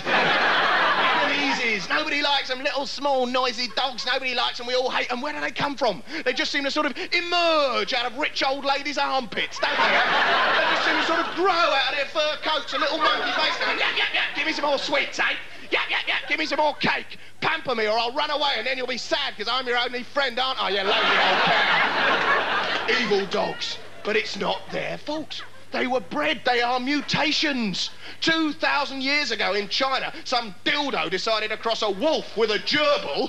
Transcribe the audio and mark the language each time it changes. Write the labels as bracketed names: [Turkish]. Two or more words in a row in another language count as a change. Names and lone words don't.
[English] Easies. Nobody likes them. Little, small, noisy dogs. Nobody likes them. We all hate them. Where do they come from? They just seem to sort of emerge out of rich old ladies' armpits, don't they? They just seem to sort of grow out of their fur coats. A little monkey face going, yap, yap, yap. Give me some more sweets, eh? Yap, yap, yap. Give me some more cake. Pamper me or I'll run away and then you'll be sad because I'm your only friend, aren't I, you lonely old cow? Evil dogs. But it's not their fault. They were bred. They are mutations. 2,000 years ago in China, some dildo decided to cross a wolf with a gerbil.